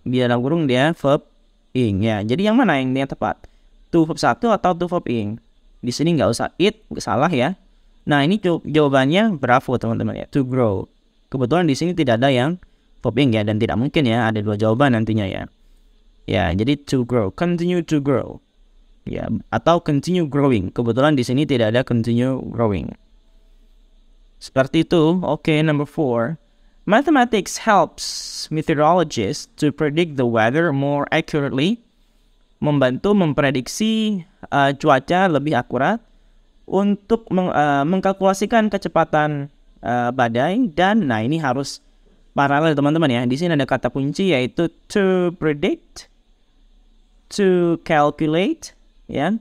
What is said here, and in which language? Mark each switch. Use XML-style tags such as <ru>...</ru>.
<id>Di dalam kurung dia verb ing ya. Jadi yang mana yang tepat? To verb 1 atau to verb ing? Di sini nggak usah it, salah ya. Nah, ini jawabannya Bravo teman-teman ya,</id> <en>to grow.</en> <id>Kebetulan di sini tidak ada yang verb ing ya, dan tidak mungkin ya ada 2 jawaban nantinya ya. Ya, jadi</id> <en>to grow, continue to grow.</en> <id>Ya, atau</id> <en>continue growing.</en> <id>Kebetulan di sini tidak ada continue growing. Seperti itu.</id> <en>Oke, number 4. Mathematics helps meteorologists to predict the weather more accurately.</en> <id>Membantu memprediksi cuaca lebih akurat untuk mengkalkulasikan kecepatan badai, dan nah ini harus paralel teman-teman ya. Di sini ada kata kunci yaitu</id> <en>to predict, to calculate</en> <id>ya.</id>